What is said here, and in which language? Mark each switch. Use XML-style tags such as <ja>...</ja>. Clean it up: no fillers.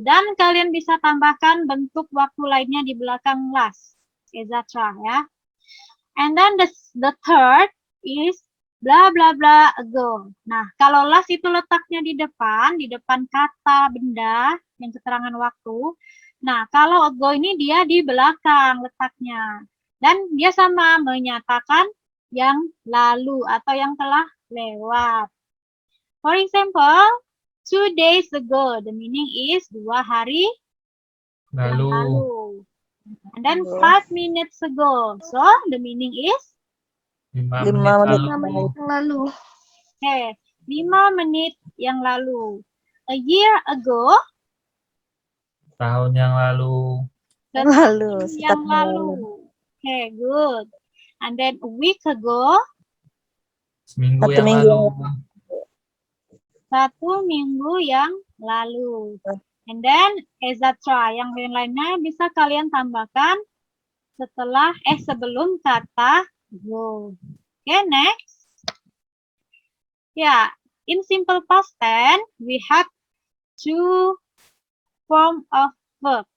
<id>Dan kalian bisa tambahkan bentuk waktu lainnya di belakang last, etc. ya.</id> <en>And then the third is bla bla bla ago.</en> <id>Nah, kalau last itu letaknya di depan kata benda yang keterangan waktu. Nah, kalau ago ini dia di belakang letaknya. Dan dia sama menyatakan yang lalu atau yang telah lewat.</id> <en>For example, 2 days ago, the meaning is 2</en> <id>hari yang Lalu.</id> <en>lalu. And then 5 minutes ago, so the meaning is? 5 5</en> <id>menit menit lalu. Lalu. Okay, 5 menit yang lalu.</id> <en>A year ago,</en> <id>Tahun yang lalu. lalu. yang lalu.</id> <en>Okay, good. And then a week ago,</en> <id>Seminggu Satu yang minggu lalu. 1 minggu yang lalu.</id> <en>And then, etc.</en> <id>Yang lain-lainnya bisa kalian tambahkan sebelum kata go.</id> <en>Okay, next. Yeah, in simple past tense, we have 2 form of verb.</en>